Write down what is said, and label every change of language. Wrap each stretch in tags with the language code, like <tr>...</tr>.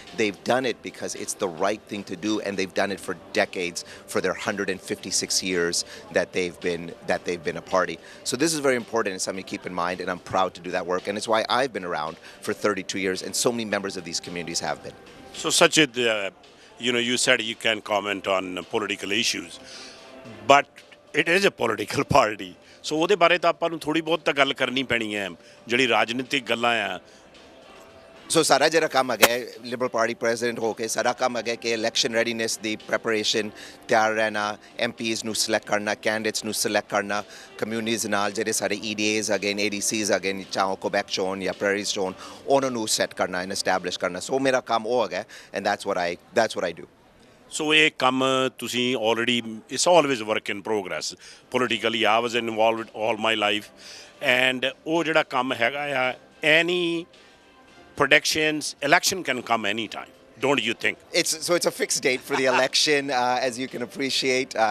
<en>They've done it because it's the right thing to do, and they've done it for decades, for their 156 years that they've been a party. So this is very important and something to keep in mind, and I'm proud to do that work. And it's why I've been around for 32 years, and so many members of these communities have been. So Sachit, you said you can comment on political issues, but it is a political party.</en> <pa>So ਉਹਦੇ ਬਾਰੇ ਤਾਂ ਆਪਾਂ ਨੂੰ ਥੋੜੀ ਬਹੁਤ ਤਾਂ ਗੱਲ ਕਰਨੀ ਪੈਣੀ ਹੈ ਜਿਹੜੀ ਰਾਜਨੀਤਿਕ ਗੱਲਾਂ ਆ। So ਸਾਰਾ ਜਿਹੜਾ ਕੰਮ ਹੈਗਾ ਲਿਬਰਲ ਪਾਰਟੀ ਪ੍ਰੈਜ਼ੀਡੈਂਟ ਹੋ ਕੇ ਸਾਰਾ ਕੰਮ ਹੈਗਾ ਕਿ ਇਲੈਕਸ਼ਨ ਰੈਡੀਨੈਸ ਦੀ ਪ੍ਰੈਪਰੇਸ਼ਨ, ਤਿਆਰ ਰਹਿਣਾ, MPs ਨੂੰ ਸਿਲੈਕਟ ਕਰਨਾ, ਕੈਂਡੀਡੇਟਸ ਨੂੰ ਸਿਲੈਕਟ ਕਰਨਾ, ਕਮਿਊਨਿਟੀਜ਼ ਨਾਲ ਜਿਹੜੇ ਸਾਡੇ EDAs ਹੈਗੇ, ADCs ਹੈਗੇ, ਚਾਹੇ ਕੁਬੈਕ ਚੋਣ ਜਾਂ ਪ੍ਰੈਰੀਜ਼ ਚੋਣ, ਉਹਨਾਂ ਨੂੰ ਸੈੱਟ ਕਰਨਾ ਐਂਡ ਐਸਟੈਬਲਿਸ਼ ਕਰਨਾ। ਸੋ ਮੇਰਾ ਕੰਮ ਉਹ ਹੈਗਾ,</pa> <en>and that's what I do. So</en> <pa>ਇਹ ਕੰਮ ਤੁਸੀਂ</pa> <en>already, it's always work in progress. Politically, I was involved all my life. And</en> <pa>ਉਹ ਜਿਹੜਾ ਕੰਮ ਹੈਗਾ ਆ,</pa> <en>any predictions, election can come anytime, don't you think? It's a fixed date for the election, as you can appreciate.</en>